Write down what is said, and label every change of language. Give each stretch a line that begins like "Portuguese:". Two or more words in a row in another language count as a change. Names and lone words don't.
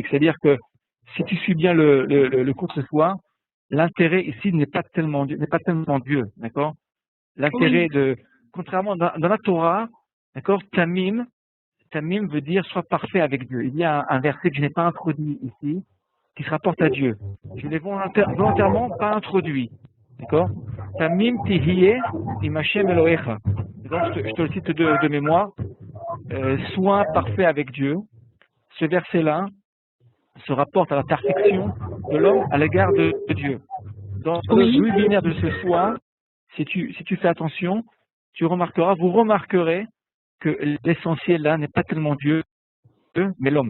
French: C'est-à-dire que si tu suis bien le cours ce soir, l'intérêt ici n'est pas tellement Dieu, d'accord? L'intérêt contrairement dans la Torah, d'accord, Tamim veut dire sois parfait avec Dieu. Il y a un verset que je n'ai pas introduit ici, qui se rapporte à Dieu. Je ne l'ai volontairement pas introduit, d'accord?
Hebrew: תמים תהיה עם השם אלוהיך.
French: Donc, je te le cite de mémoire. Sois parfait avec Dieu. Ce verset-là se rapporte à la perfection de l'homme à l'égard de Dieu. Dans le webinaire de ce soir, si tu fais attention, vous remarquerez que l'essentiel là n'est pas tellement Dieu, mais l'homme.